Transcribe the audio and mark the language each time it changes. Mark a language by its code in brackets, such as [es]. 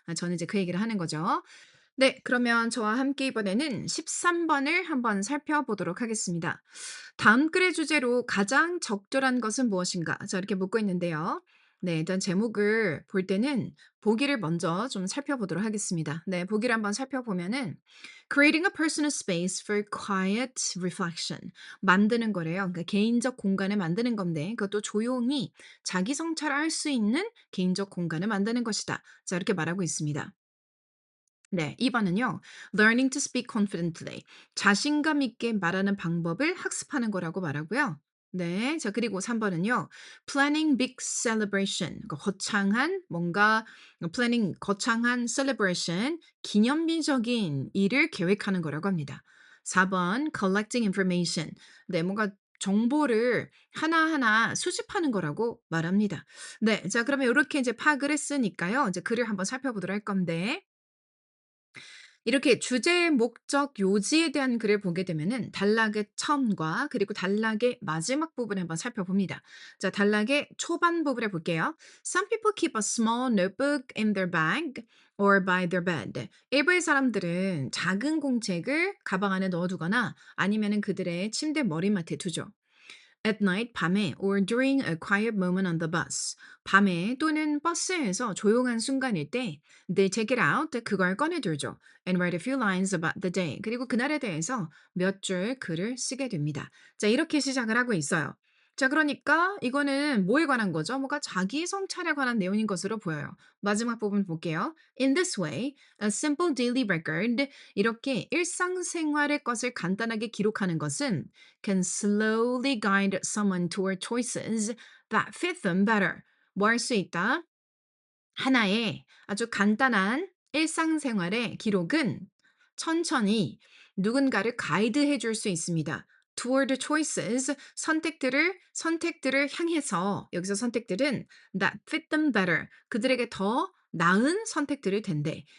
[ko] 저는 이제 그 얘기를 하는 거죠. 네. 그러면 저와 함께 이번에는 13 번을 한번 살펴보도록 하겠습니다. 다음 글의 주제로 가장 적절한 것은 무엇인가? 자 이렇게 묻고 있는데요. 네. 일단 제목을 볼 때는 보기를 먼저 좀 살펴보도록 하겠습니다. 네. [en] 보기를 한번 살펴보면은 creating a personal space for quiet reflection [ko] 만드는 거래요. 그러니까 개인적 공간을 만드는 건데 그것도 조용히 자기 성찰을 할 수 있는 개인적 공간을 만드는 것이다. 자 이렇게 말하고 있습니다. 네. 2 번은요. [en] learning to speak confidently. [ko] 자신감 있게 말하는 방법을 학습하는 거라고 말하고요. 네. 자 그리고 3 번은요. [en] planning big celebration. [ko] 그러니까 거창한 뭔가 planning 거창한 celebration 기념비적인 일을 계획하는 거라고 합니다. [en] 4번 collecting information. 네. [ko] 뭔가 정보를 하나하나 수집하는 거라고 말합니다. 네. 자 그러면 요렇게 이제 파악을 했으니까요. 이제 글을 한번 살펴보도록 할 건데 이렇게 주제, 목적, 요지에 대한 글을 보게 되면은 단락의 처음과 그리고 단락의 마지막 부분을 한번 살펴봅니다. 자, 단락의 초반 부분을 볼게요. [en] Some people keep a small notebook in their bag or by their bed. [ko] 일부의 사람들은 작은 공책을 가방 안에 넣어두거나 아니면은 그들의 침대 머리맡에 두죠. [en] At night, [ko] 밤에 [en] or during a quiet moment on the bus. [ko] 밤에 또는 버스에서 조용한 순간일 때 [en] they take it out, [ko] 그걸 꺼내들죠. [en] And write a few lines about the day. [ko] 그리고 그날에 대해서 몇 줄 글을 쓰게 됩니다. 자, 이렇게 시작을 하고 있어요. 자, 그러니까 이거는 뭐에 관한 거죠? 뭔가 자기 성찰에 관한 내용인 것으로 보여요. 마지막 부분 볼게요. [en] In this way, a simple daily record, [ko] 이렇게 일상생활의 것을 간단하게 기록하는 것은 [en] can slowly guide someone toward choices that fit them better. [ko] 뭐 할 수 있다? 하나의 아주 간단한 일상생활의 기록은 천천히 누군가를 가이드해 줄 수 있습니다. [en] toward choices, [ko] 선택들을 향해서 여기서 선택들은 [en] that fit them better, [ko] 그들에게 더 나은 선택들을 텐데.